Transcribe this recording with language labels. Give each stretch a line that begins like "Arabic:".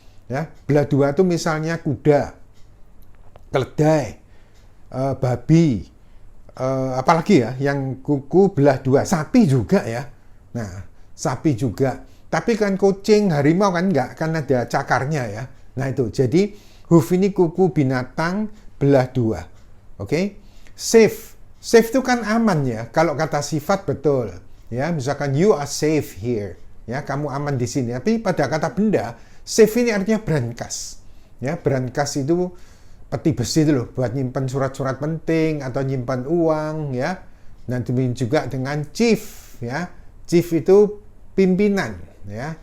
Indonesian: Ya, belah dua itu misalnya kuda, keledai, babi, apalagi ya yang kuku belah dua, sapi juga ya. Nah, sapi juga. Tapi kan kucing, harimau kan enggak, kan ada cakarnya ya. Nah itu, jadi hoof ini kuku binatang belah dua. Oke? Safe. Safe itu kan aman ya. Kalau kata sifat betul. Ya, misalkan
English: you are safe here.
Indonesian: Ya, kamu aman di sini. Tapi pada kata benda, safe ini artinya brankas. Ya, brankas itu peti besi itu loh, buat nyimpan surat-surat penting atau nyimpan uang ya. Dan demikian juga dengan chief ya. Chief itu pimpinan ya.